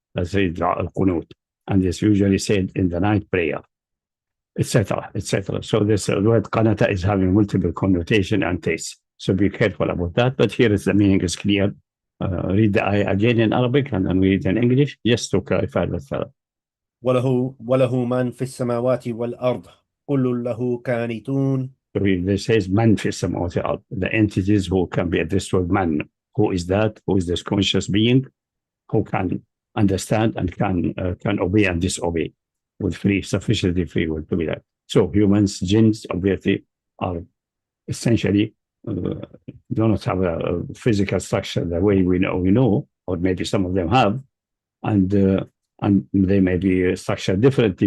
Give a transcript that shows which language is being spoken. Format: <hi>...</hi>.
<en>That's the dua al-qunut, and it's usually said in the night prayer, etc., etc. So this word qanata is having multiple connotation and tastes. So be careful about that. But here is the meaning is clear. Read the ayah again in Arabic and then read in English, just to clarify that further.</en> <ar>وله من في السماوات والأرض كل له قانتون.</ar> <en>So this says</en> <ar>man fi samawati wal ard,</ar> <en>the entities who can be addressed with man. Who is that? Who is this conscious being who can understand and can obey and disobey with sufficiently free will to be that. So humans, jinns, obviously, are essentially do not have a physical structure the way we know, or maybe some of them have, and they may be structured differently.</en>